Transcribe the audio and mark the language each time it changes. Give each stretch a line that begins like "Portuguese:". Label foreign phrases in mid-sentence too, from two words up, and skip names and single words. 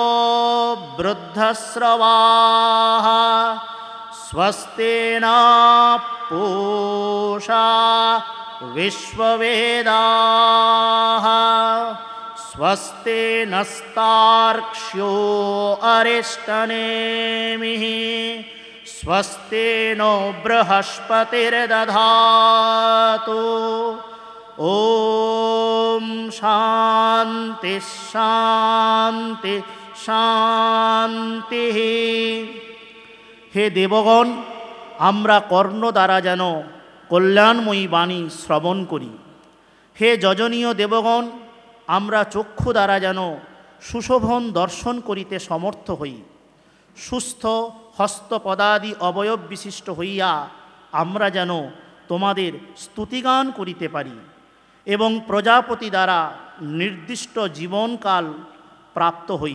Sanskrit: वृद्धस्रवाः स्वस्ति न पूषा विश्ववेदाः स्वस्ति नस्तार्क्ष्यो अरिष्टनेमिः स्वस्ति नो बृहस्पतिर्दधातु ॐ शान्ति शान्ति शान्तिः।
Bangla: হে দেবগণ, আমরা কর্ণ দ্বারা যেন কল্যাণময়ী বাণী শ্রবণ করি। হে যজনীয় দেবগণ, আমরা চক্ষু দ্বারা যেন সুশোভন দর্শন করিতে সমর্থ হই। সুস্থ হস্তপদাদি অবয়ব বিশিষ্ট হইয়া আমরা যেন তোমাদের স্তুতিগান করিতে পারি এবং প্রজাপতি দ্বারা নির্দিষ্ট জীবনকাল প্রাপ্ত হই।